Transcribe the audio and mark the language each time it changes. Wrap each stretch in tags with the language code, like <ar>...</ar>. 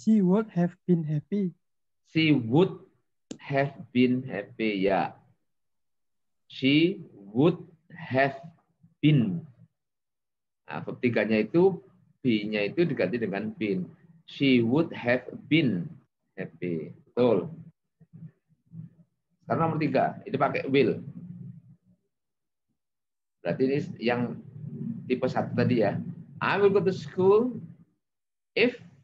<en>She would have been happy. She would have been happy, ya. She would have been.</en> <id>Nah, verb 3-nya itu, be-nya itu diganti dengan been.</id> <en>She would have been happy.</en> <id>Betul. Sekarang nomor 3, itu pakai will. Berarti ini yang tipe 1 tadi ya.</id> <en>I will go to school if.</en>